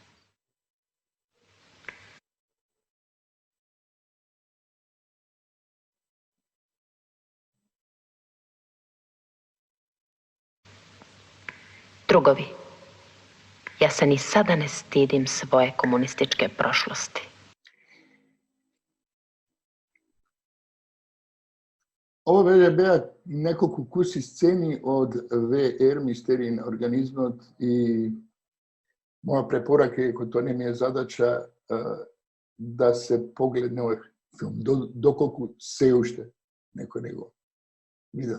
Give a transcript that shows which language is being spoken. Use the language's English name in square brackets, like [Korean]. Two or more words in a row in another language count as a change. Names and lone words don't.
[Serbian] Drugovi, ja se ni sada ne stidim svoje komunističke prošlosti. [Macedonian] Ова беа неколку куси сцени од ВР Мистерии на организмот и моја препорака е, кој тоа не ми е задача, да се погледне овој филм, доколку се уште некој него видел.